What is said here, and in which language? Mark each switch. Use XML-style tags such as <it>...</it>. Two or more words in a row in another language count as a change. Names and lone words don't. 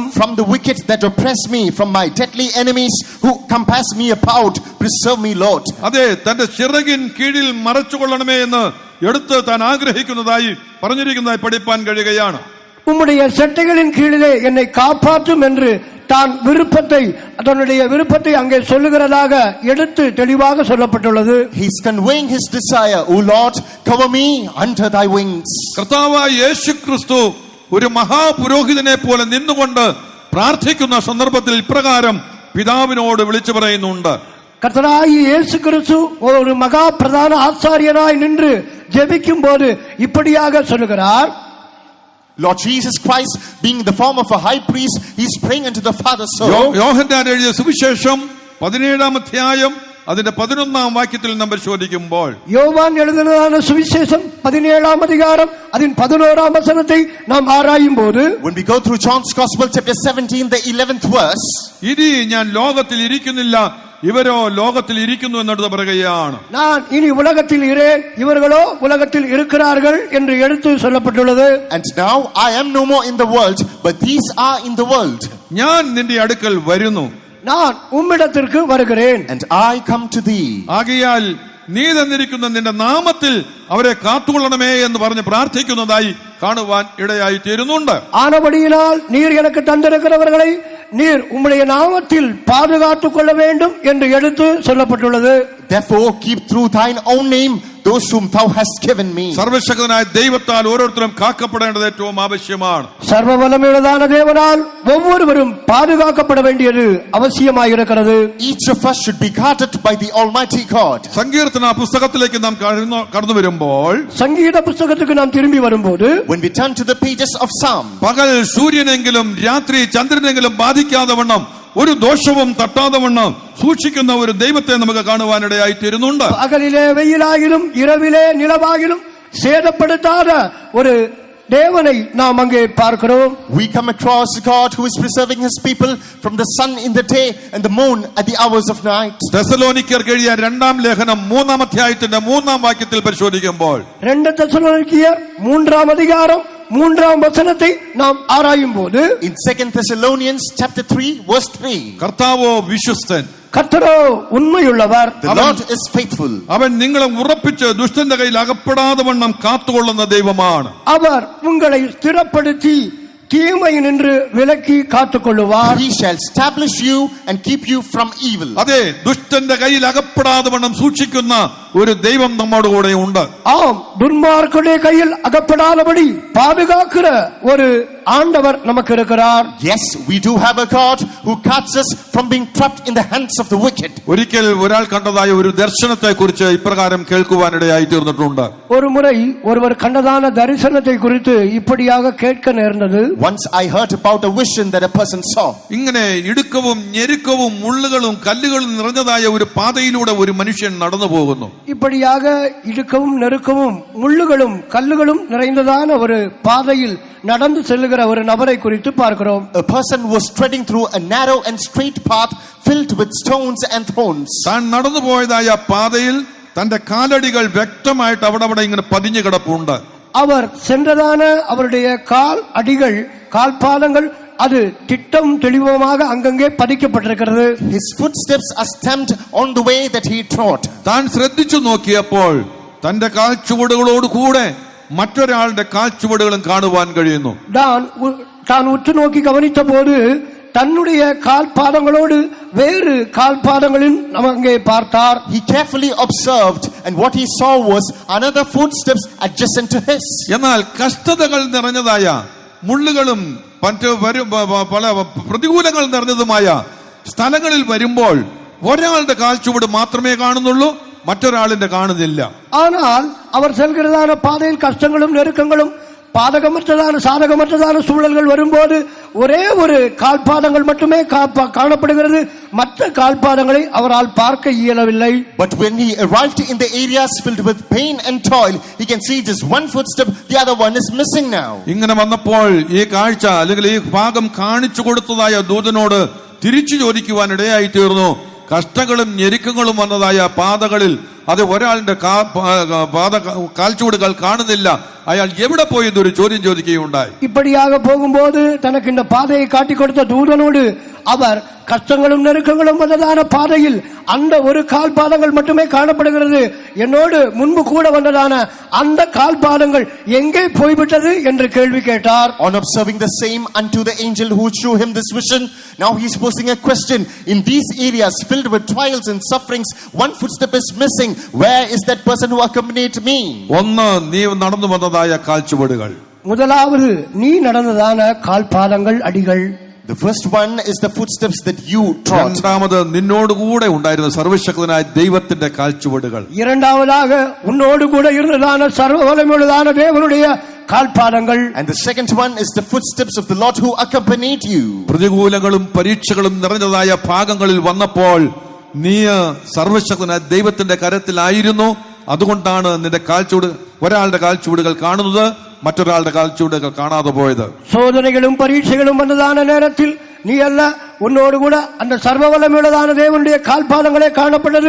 <en>From the wicked that oppress me, from my deadly enemies who compass me about, preserve me, Lord.</en> <ml>അതെ, തന്റെ ചിറകിൻ കീഴിൽ മറച്ചുകൊള്ളണമേ എന്ന് എടുത്ത് താൻ ആഗ്രഹിക്കുന്നതായി പറഞ്ഞിരിക്കുന്നതായി പഠിപ്പാൻ കഴിയുകയാണ്.</ml> <ta>உம்முடைய செட்டைகளின் கீழிலே என்னை காப்பாற்றும் என்று தான் தன்னுடைய விருப்பத்தை அங்கே சொல்லுகிறதாக எடுத்து தெளிவாக சொல்லப்பட்டுள்ளது.</ta> <en>He is conveying his desire, O Lord, cover me under thy wings.</en> <ml>കർത്താവായ യേശുക്രിസ്തു ഒരു മഹാപുരോഹിതനെ പോലെ നിന്നുകൊണ്ട് പ്രാർത്ഥിക്കുന്ന സന്ദർഭത്തിൽ ഇപ്രകാരം പിതാവിനോട് വിളിച്ചു പറയുന്നുണ്ട്.</ml> <ta>கர்த்தராகிய இயேசு கிறிஸ்து ஒரு மகா பிரதான ஆசாரியனாய் நின்று ஜெபிக்கும் போது இப்படியாக சொல்லுகிறார்.</ta> <en>Lord Jesus Christ, being in the form of a high priest, he is praying unto the Father. So</en> <ml>യോഹന്നാൻ എഴുതിയ സുവിശേഷം 17-ാം അധ്യായം അതിന്റെ 11-ാം വാക്യത്തിൽ നാം പരിശോധിക്കുമ്പോൾ</ml> <ta>யோவான் எழுதினதான சுவிசேஷம் 17ஆம் அதிகாரம் அதன் 11ஆம் வசனத்தை நாம் ஆராயும் போது,</ta> <en>when we go through John's Gospel chapter 17, the 11th verse,</en> <ml>ഇനി ഞാൻ ലോകത്തിൽ ഇരിക്കുന്നില്ല, ഇവരോ ലോകത്തിൽ ഇരിക്കുന്നു എന്നെടുത്ത് പറയുകയാണ്.</ml> <ta>நான் இனி உலகத்தில் இரேன், இவர்களோ உலகத்தில் இருக்கிறார்கள் என்று எடுத்து சொல்லப்பட்டுள்ளது.</ta> <en>and now I am no more in the world, but these are in the world.</en> <ml>ഞാൻ നിന്റെ അടുക്കൽ വരുന്നു,</ml> <ta>நான் உம்மிடத்திற்கு வருகிறேன்.</ta> <en>and I come to thee.</en> <ml>ആകയാൽ നീ തന്നിരിക്കുന്ന നിന്റെ നാമത്തിൽ അവരെ കാത്തുകൊള്ളണമേ എന്ന് പറഞ്ഞ് പ്രാർത്ഥിക്കുന്നതായി കാണുവാൻ ഇടയായി തീരുന്നുണ്ട്.</ml> <ta>ஆனபடியினால் நீர் எனக்கு தந்திருக்கிறவர்களை நீர் உம்முடைய நாமத்தில் பாதுகாத்துக் கொள்ள வேண்டும் என்று எடுத்து சொல்லப்பட்டுள்ளது.</ta> <en>Therefore keep through thine own name those whom thou hast given me.</en> <ml>സർവശക്തനായ ദൈവത്താൽ ഓരോരുത്തരും കാക്കപ്പെടേണ്ടത് ഏറ്റവും ആവശ്യമാണ്.</ml> <ta>சர்வவல்லமையுள்ளதான தேவனால் ஒவ்வொருவரும் பாதுகாக்கப்பட வேண்டியது அவசியமாயிருக்கிறது.</ta> <en>Each of us should be guarded by the Almighty God.</en> <ml>സങ്കീർത്തന പുസ്തകത്തിലേക്ക് നാം കടന്നു വരുമ്പോൾ,</ml> <ta>சங்கீத புஸ்தகத்துக்கு நாம் திரும்பி வரும்போது,</ta> <en>when we turn to the pages of Psalm,</en> <ml>പകൽ സൂര്യനെങ്കിലും രാത്രി ചന്ദ്രനെങ്കിലും ബാധിക്കാതെ വണ്ണം ഒരു ദോഷവും തട്ടാതെ വണ്ണം സൂക്ഷിക്കുന്ന ഒരു ദൈവത്തെ നമുക്ക് കാണുവാനിടയായി തീരുന്നുണ്ട്.</ml> <ta>பகலிலே வெயிலாகிலும் இரவிலே நிலவாகிலும் சேதப்படுத்தாத ஒரு தேவனை நாம் அங்கே பார்க்கிறோம்.</ta> <en>we come across a God who is preserving his people from the sun in the day and the moon at the hours of night.</en> <ml>തെസ്സലോനിക്കർക്ക് എഴുതിയ 2-ാം ലേഖനം 3-ാം അധ്യായത്തിന്റെ 3-ാം വാക്യത്തിൽ പരിശോധിക്കുമ്പോൾ,</ml> <ta>2 தெசலோனிக்கேயர் 3ஆம் அதிகாரம் 3ஆம் வசனத்தை நாம் ஆராயும் போது,</ta> <en>in 2 Thessalonians chapter 3 verse 3,</en> <ml>കർത്താവോ വിശ്വസ്തൻ,</ml> <ta>கர்த்தரோ உண்மையுள்ளவர்,</ta> <en>the Lord is faithful.</en> <ml>അവൻ നിങ്ങളെ ഉറപ്പിച്ച് ദുഷ്ടന്റെ കയ്യിൽ അകപ്പെടാതെ വണ്ണം കാത്തുകൊള്ളുന്ന ദൈവമാണ്.</ml> <ta>அவர் உங்களை ஸ்திரப்படுத்தி தீமையினின்று விலக்கி காத்துக்கொள்ளுவார்.</ta> <en>he shall establish you and keep you from evil.</en> <ml>അതെ, ദുഷ്ടന്റെ കയ്യിൽ അകപ്പെടാതെ വണ്ണം സൂക്ഷിക്കുന്ന ഒരു ദൈവം നമ്മോട് കൂടെ ഉണ്ട്.</ml> <ta>ஆம், துன்மார்க்கருடைய கையில் அகப்படாதபடி பாதுகாக்கிற ஒரு ஆண்டவர் நமக்கு இருக்கிறார்.</ta> <en>Yes, we do have a God who cuts us from being trapped in the hands of the wicked.</en> <ml>ഒരിക്കൽ ഒരാൾ കണ്ടതായ ഒരു ദർശനത്തെ കുറിച്ച് ഇപ്രകാരം കേൾക്കുവാനിടയായി തീർന്നിട്ടുണ്ട്.</ml> <ta>ஒரு முறை ஒருவர் கண்டதான தரிசனத்தை குறித்து இப்படியாக கேட்க நேர்ந்தது.</ta> <en>Once I heard about a vision that a person saw.</en> <ml>ഇങ്ങനെ ഇടുക്കവും ഞെരുക്കവും മുള്ളുകളും കല്ലുകളും നിറഞ്ഞതായ ഒരു പാതയിലൂടെ ഒരു മനുഷ്യൻ നടന്നു പോകുന്നു.</ml> <ta>இப்படியாக இடுக்கவும் நெருக்கவும் முள்ளுகளும் கல்லுகளும் நிறைந்ததான ஒரு பாதையில் நடந்து செல்லுகிற ஒரு நபரை குறித்து பார்க்கிறோம்.</ta> <en>A person was treading through a narrow and straight path filled with stones and thorns.</en> <ml>താൻ നടന്നു പോയതായ പാതയിൽ തന്റെ കാലടികൾ വ്യക്തമായിട്ട് അവിടെ ഇങ്ങനെ പതിഞ്ഞു കിടപ്പുണ്ട്.</ml> <ta>அவர் சென்றதான அவருடைய கால் அடிகள் கால்பாதங்கள் அது திட்டம் தெளிவமாக அங்கங்கே பதிக்கப்பட்டிருக்கிறது.</ta> <en>His footsteps are stamped on the way that he trod.</en> <ml>താൻ ശ്രദ്ധിച്ചു നോക്കിയപ്പോൾ തന്റെ കാൽച്ചുവടുകളോട് കൂടെ മറ്റൊരാളുടെ കാൽച്ചുവടുകളും കാണുവാൻ കഴിയുന്നു.</ml> <ta>தான் உற்று நோக்கி கவனித்த போது தன்னுடைய கால்பாதங்களோடு வேறு கால்பாதங்களின் அங்கே பார்த்தார்.</ta> <en>He carefully observed and what he saw was another footsteps adjacent to his.</en> <ml>എന്നാൽ കഷ്ടതകൾ നിറഞ്ഞതായ മുള്ളുകളും മറ്റ് പല പ്രതികൂലങ്ങൾ നിറഞ്ഞതുമായ സ്ഥലങ്ങളിൽ വരുമ്പോൾ ഒരാളുടെ കാൽച്ചുവട് മാത്രമേ കാണുന്നുള്ളൂ, മറ്റൊരാളിന്റെ കാണുന്നില്ല.</ml> <ta>ஆனால் அவர் செல்கிறதான பாதையில் கஷ்டங்களும் நெருக்கங்களும் பாதகமற்றதான சாதகமற்றதான சூழல்கள் வரும்போது ஒரே ஒரு கால்பாதங்கள் மட்டுமே காணப்படுகிறது, மற்ற கால்பாதங்களை அவரால் பார்க்க இயலவில்லை.</ta> <en>But when he arrived in the areas filled with pain and toil, he can see just one footstep, the other one is missing now.</en> <ml>ഇങ്ങനെ വന്നപ്പോൾ ഈ കാഴ്ച അല്ലെങ്കിൽ ഈ ഭാഗം കാണിച്ചു കൊടുത്തതായ ദൂതനോട് തിരിച്ചു ചോദിക്കുവാൻ ഇടയായി തീർന്നു. കഷ്ടങ്ങളും ഞെരുക്കങ്ങളും വന്നതായ പാതകളിൽ അത് ഒരാളുടെ കാൽച്ചുവടുകൾ കാണുന്നില്ല, അയാൾ എവിടെ പോയി എന്നൊരു ചോദ്യം ചോദിക്കുകയുണ്ടായി.</ml> <ta>இப்படியாக போகும்போது தனக்கு இந்த பாதையை காட்டிக் கொடுத்த தூதனோடு அவர் கஷ்டங்களும் நெருக்கங்களும் வந்ததான பாதையில் அந்த ஒரு கால் பாதங்கள் மட்டுமே காணப்படுகிறது, என்னோடு முன்பு கூட வந்ததான அந்த கால் பாதங்கள் எங்கே போய்விட்டது என்று கேள்வி கேட்டார்.</ta> <en>On observing the same unto the angel who showed him this vision, now he is posing a question. In these areas filled with trials and sufferings, one footstep is missing. Where is that person who accompanied me?</en> <ml>ഒന്ന്, നീ നടന്നു വന്നതായ കാൽച്ചുവടുകൾ.</ml> <ta>முதலாவது நீ நடந்ததான கால் பாதங்கள் அடிகள்.</ta> <en>The first one is the footsteps that you trod.</en> <ml>രണ്ടാമത് നിന്നോട് കൂടെ ഉണ്ടായിരുന്ന സർവശക്തനായ ദൈവത്തിന്റെ കാൽച്ചുവടുകൾ.</ml> <ta>இரண்டாவதாக உன்னோடு கூட இருந்ததான சர்வ வல்லமையுள்ளதான தேவனுடைய கால்பாதங்கள்.</ta> <en>And the second one is the footsteps of the Lord who accompanied you.</en> <ml>പ്രതികൂലങ്ങളും പരീക്ഷകളും നിറഞ്ഞതായ ഭാഗങ്ങളിൽ വന്നപ്പോൾ നീ സർവശക്തനായ ദൈവത്തിന്റെ കരത്തിലായിരുന്നു. അതുകൊണ്ടാണ് നിന്റെ കാൽച്ചുവട്, ഒരാളുടെ കാൽച്ചുവടുകൾ കാണുന്നത്, മറ്റൊരാളുടെ കാൽച്ചുവടുകൾ കാണാതെ പോയത്.</ml> <ta>சோதனைகளும் பரீட்சைகளும் வந்ததான நேரத்தில் நீ அல்ல, உன்னோடு கூட அந்த சர்வவல்லமையுள்ளதான தேவனுடைய கால்பாதங்களே காணப்பட்டது.</ta>